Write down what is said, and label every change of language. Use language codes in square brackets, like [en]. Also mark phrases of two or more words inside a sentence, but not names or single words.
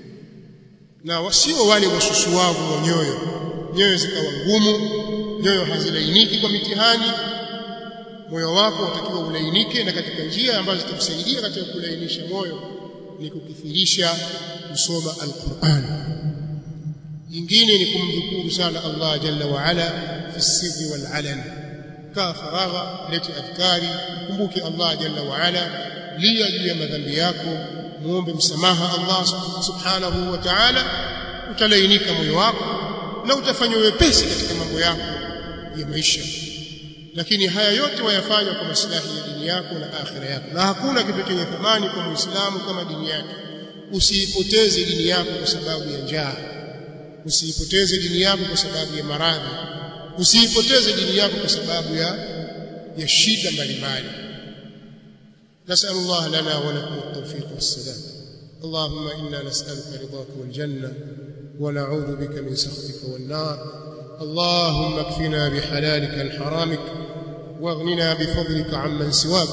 [sw] Na wasio wale wasusuavu wa nyoyo zikawa ngumu, nyoyo hazilainiki kwa mitihani. Moyo wako utakiwa ulainike, na katika njia ambazo zitakusaidia katika kulainisha moyo ni kukithirisha kusoma al-Qur'an. Jingine ni kumdhukuru sana Allah [ar] جل وعلا في السر والعلن. [sw] Kaa faragha, leti adhkari, kumbuke Allah [ar] جل وعلا, [sw] lia juu ya madhambi yako, muombe msamaha Allah [ar] سبحانه وتعالى, [sw] utalainika moyo wako na utafanywa wepesi katika mambo yako ya maisha. Lakini haya yote wayafanya kwa maslahi ya dini yako na akhira yako, na hakuna kitu chenye thamani kwa Muislamu kama dini yake. Usiipoteze dini yako kwa sababu ya njaa, usiipoteze dini yako kwa sababu ya maradhi, usiipoteze dini yako kwa sababu ya shida mbalimbali. [ar] نسأل الله لنا ولكم التوفيق والسداد. اللهم إنا نسألك رضاك والجنة ونعوذ بك من سخطك والنار. اللهم اكفنا بحلالك عن حرامك واغننا بفضلك عمن سواك.